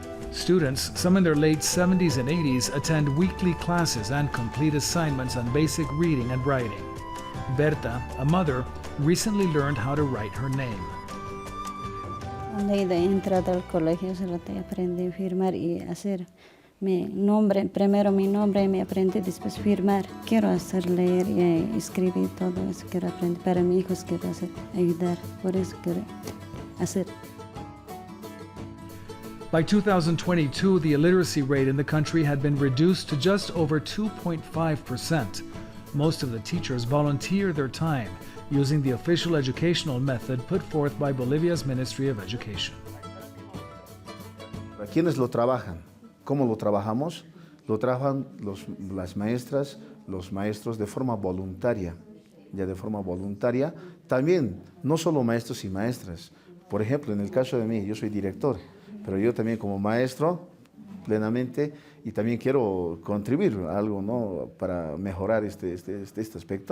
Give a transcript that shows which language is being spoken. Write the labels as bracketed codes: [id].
[en] Students, some in their late 70s and 80s, attend weekly classes and complete assignments on basic reading and writing. Berta, a mother, recently learned how to write her name. [es] Cuando he entrado al colegio solo te aprendí a firmar y hacer mi nombre, primero mi nombre y me aprendí después firmar. Quiero hacer leer y escribir todo eso, quiero aprender para mis hijos, quiero hacer, ayudar, por eso quiero hacer. [en] By 2022, the illiteracy rate in the country had been reduced to just over 2.5%. Most of the teachers volunteer their time using the official educational method put forth by Bolivia's Ministry of Education. [es] ¿A quiénes lo trabajan? ¿Cómo lo trabajamos? Lo trabajan las maestras, los maestros de forma voluntaria. Ya de forma voluntaria, también, no solo maestros y maestras. Por ejemplo, en el caso de mí, yo soy director, pero yo también como maestro, plenamente, y también quiero contribuir algo, ¿no?, para mejorar este aspecto.